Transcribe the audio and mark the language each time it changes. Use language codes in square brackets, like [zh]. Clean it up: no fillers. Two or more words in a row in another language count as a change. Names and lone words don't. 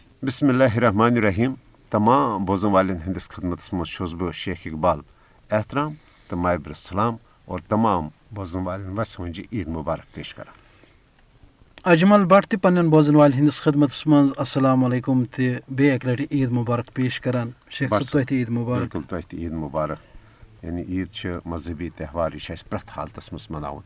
[ks] بسم اللہ الرحمن الرحیم. تمام بوزن والن ہندس خدمت مز بہ شیخ اقبال احترام تو مابر السلام اور تمام بوزن والن وس ونجہ عید مبارک پیش کران. اجمل بٹ تہ پنن بوزن والن ہندس خدمت مز السلام علیکم تہ بیٚیہِ اکہِ لٹہِ عید مبارک پیش کران. شیخ صٲب تۄہہِ تہِ عید مبارک. بالکل تۄہہِ تہِ عید مبارک. یعنی عید چھِ مذہبی تہوار، یہِ چھِ اَسہِ پرٛٮ۪تھ حالتس منٛز مناوُن.